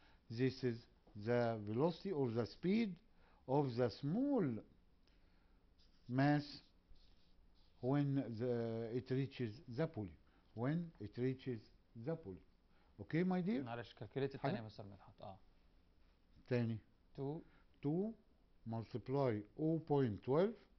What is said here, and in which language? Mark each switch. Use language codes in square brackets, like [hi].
[en] This is the velocity or the speed of the small mass when it reaches the pulley. When it reaches the pulley. Okay, my dear? [ar] معلش كالكوليت الثانية يا مستر مدحت. تاني [en] 2 multiply 0.12